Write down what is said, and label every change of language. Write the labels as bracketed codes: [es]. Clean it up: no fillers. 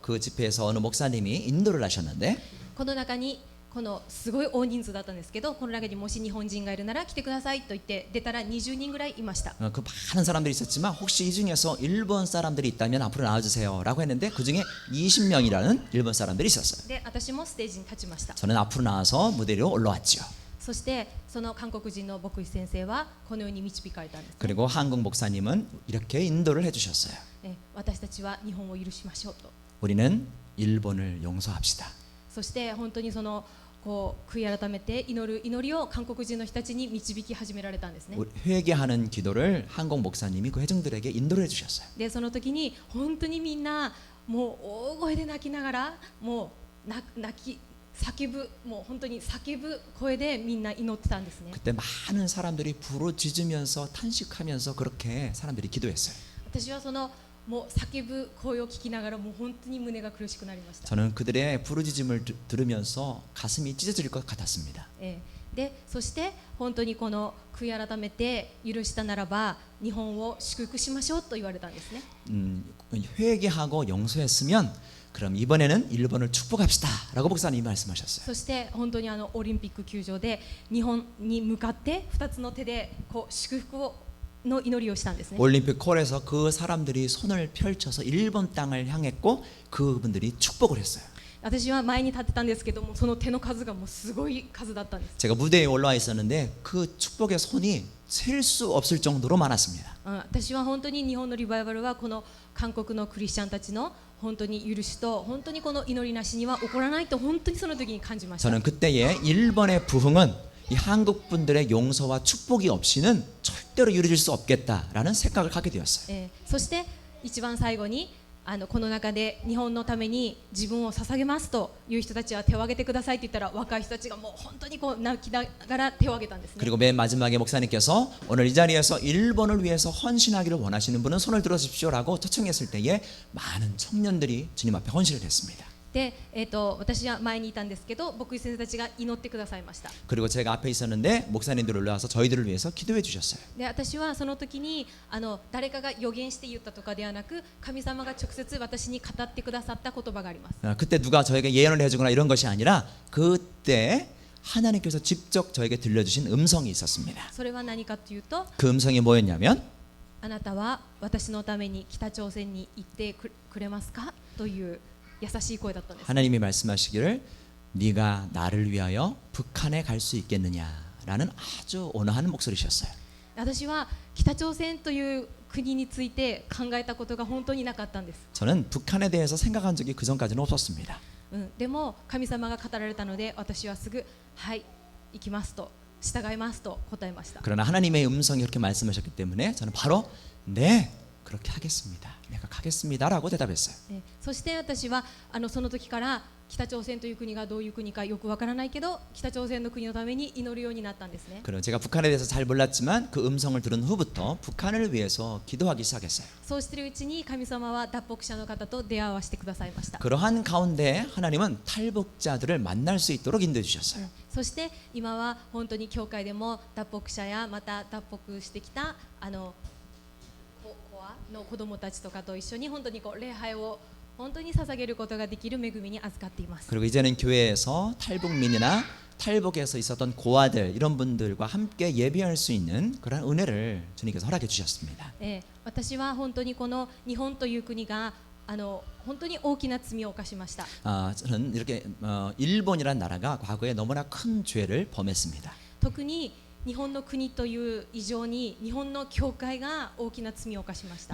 [ko] 그 집회에서 어느 목사님이 인도를 하셨는데 [ja] この中にこのすごい大人数だったんですけどこの中にもし日本人がいるなら来てくださいと言って出たら20人ぐらいいました。 [ko] 그 많은 사람들이 있었지만 혹시 이 중에서 일본 사람들이 있다면 앞으로 나와주세요라고 했는데 그 중에 20명이라는 일본 사람들이 있었어요. [ja] で私もステージに立ちました。 [ko] 저는 앞으로 나와서 무대로 올라왔죠. [ja] そしてその韓国人の牧師先生はこのように導かれたんです、ね。 [ko] 그리고 한국 목사님은 이렇게 인도를 해주셨어요. [ja] 私たちは日本を許しましょうと。 [ko] 우리는 일본을 용서합시다. [ja] そして本当にそのこう悔い改めて祈る祈りを韓国人の人たちに導き始められたんですね。 [ko] 회개하는 기도를 한국 목사님이 그 회중들에게 인도를 해주셨어요. [ja] でその時に本当にみんなもう大声で泣きながらもう叫ぶもう本当に叫ぶ声でみんな祈ってたんですね。 [ko] 그때 많은 사람들이 부르짖으면서 탄식하면서 그렇게 사람들이 기도했어요. [ja] 私はそのもう叫ぶ声を聞きながらもう本当に胸が苦しくなりました。 [ko] 저는 그들의 부르짖음을 들으면서 가슴이 찢어질 것 같았습니다. [ja] でそして本当にこの悔い改めて許したならば日本を祝福しましょうと言われたんですね。 [ko] 회개하고 용서했으면 그럼 이번에는 일본을 축복합시다라고 목사님이 말씀하셨어요. [ja] そして本当にオリンピック球場で日本に向かって2つの手でこう祝福の祈りをしたんですね。 [ko] 올림픽 홀에서 그 사람들이 손을 펼쳐서 일본 땅을 향했고 그분들이 축복을 했어요. [ja] 私は前に立ってたんですけどもその手の数がもうすごい数だったんです。 [ko] 제가 무대에 올라와 있었는데 그 축복의 손이 셀 수 없을 정도로 많았습니다. [ja] 私は本当に日本のリバイバルはこの韓国のクリスチャンたちの本当に許しと本当にこの祈りなしには起こらないと本当にその時に感じました。 [ko] 저는 그때의 일본의 부흥은 이 한국 분들의 용서와 축복이 없이는 절대로 이루어질 수 없겠다라는 생각을 하게 되었어요. [ja] そして一番最後にこの中で日本のために自分を捧げますという人たちは手を挙げてくださいと言ったら若い人たちがもう本当にこう泣きながら手を挙げたんですね。 [ko] 그리고 맨 마지막에 목사님께서 오늘 이 자리에서 일본을 위해서 헌신하기를 원하시는 분은 손을 들어주십시오라고 초청했을 때에 많은 청년들이 주님 앞에 헌신을 했습니다. [ja] で、私は前にいたんですけど牧師先生たちが祈ってくださいました。 [ko] 그리고 제가 앞에 있었는데 목사님들 올라와서 저희들을 위해서 기도해 주셨어요. [ja] で私はその時に誰かが予言して言ったとかではなく神様が直接私に語ってくださった言葉があります。 [ko] 그때 누가 저에게 예언을 해주거나 이런 것이 아니라 그때 하나님께서 직접 저에게 들려주신 음성이 있었습니다. [ja] それは何かというと [ko] 그 음성이 뭐였냐면 [ja] あなたは私のために北朝鮮に行ってくれますかという優しい声だったんです。 [ko] 하나님이 말씀하시기를 네가 나를 위하여 북한에 갈 수 있겠느냐라는 아주 온화한 목소리셨어요. [ja] 私は北朝鮮という国について考えたことが本当になかったんです。 [ko] 저는 북한에 대해서 생각한 적이 그 전까지는 없었습니다. [ja] でも神様が語られたので私はすぐはい行きますと従いますと答えました。 [ko] 그러나 하나님의 음성이 그렇게 말씀하셨기 때문에 저는 바로 네 그렇게 하겠습니다. 내가 가겠습니다라고 대답했어요. [ja] そして私はその時から北朝鮮という国がどういう国かよくわからないけど北朝鮮の国のために祈るようになったんですね。 [ko] 그리고 제가 북한에 대해서 잘 몰랐지만 그 음성을 들은 후부터 북한을 위해서 기도하기 시작했어요. [ja] そうしているうちに神様は脱北者の方と出会わせてくださいました。 [ko] 그러한 가운데 하나님은 탈북자들을 만날 수 있도록 인도해 주셨어요. [ja] そして今は本当に教会でも脱北者やまた脱北してきたコアの子どもたちとかと一緒に本当に礼拝を本当に捧げることができる恵みに預かっています。 [ko] 그리고 이제는 교회에서 탈북민이나 탈북에서 있었던 고아들 이런 분들과 함께 예배할 수 있는 그런 은혜를 주님께서 허락해 주셨습니다. [ja] 私は本当にこの日本という国が本当に大きな罪を犯しました。 [ko] 저는 이렇게 일본이란 나라가 과거에 너무나 큰 죄를 범했습니다. [ja] 特に日本の国という以上に日本の教会が大きな罪を犯しました。